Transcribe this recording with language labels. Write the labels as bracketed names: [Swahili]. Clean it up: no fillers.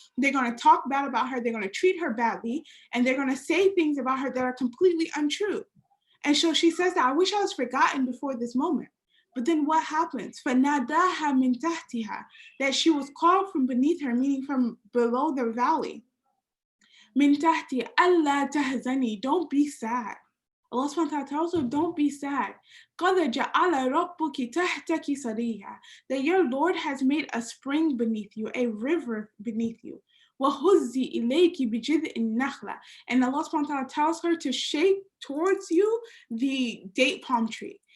[English] They're going to talk bad about her. They're going to treat her badly. And they're going to say things about her that are completely untrue. And so she says that I wish I was forgotten before this moment. But then what happens? [Arabic] فَنَادَاهَا مِن تَحْتِهَا, [English] that she was called from beneath her, meaning from below the valley. [Arabic] مِن تَحْتِهَا أَلَّا تَحْزَنِي, [English] don't be sad. Allah subhanahu wa ta'ala tells her, don't be sad. [Arabic] قَدْ جَعَلَ رَبُّكِ تَحْتَكِ سَرِيًّا, [English] that your Lord has made a spring beneath you, a river beneath you. [Arabic] وَهُزِّي إِلَيْكِ بِجِذْءِ النَّخْلَةِ, [English] and Allah subhanahu wa ta'ala tells her to shake towards you the date palm tree.